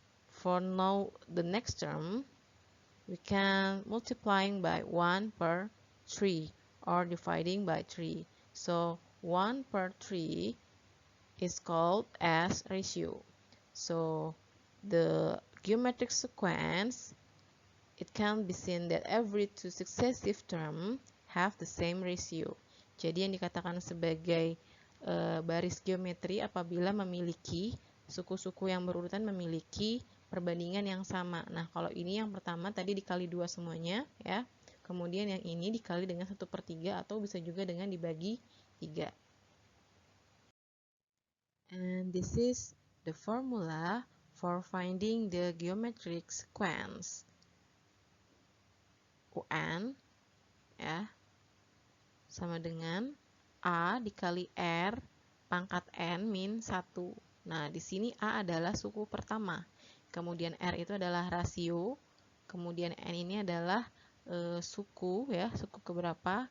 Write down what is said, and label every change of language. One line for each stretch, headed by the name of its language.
English: For now, the next term, we can multiplying by 1 per 3 or dividing by 3. So 1 per 3 is called as ratio. So the geometric sequence, it can be seen that every two successive term have the same ratio.
Indonesian: Jadi yang dikatakan sebagai baris geometri apabila memiliki suku-suku yang berurutan memiliki perbandingan yang sama. Nah, kalau ini yang pertama tadi dikali 2 semuanya ya. Kemudian yang ini dikali dengan 1/3 atau bisa juga dengan dibagi 3.
English: And this is the formula for finding the geometric sequence.
Indonesian: UN ya sama dengan A dikali R pangkat N min 1. Nah, di sini A adalah suku pertama. Kemudian R itu adalah rasio. Kemudian N ini adalah suku ya, suku keberapa.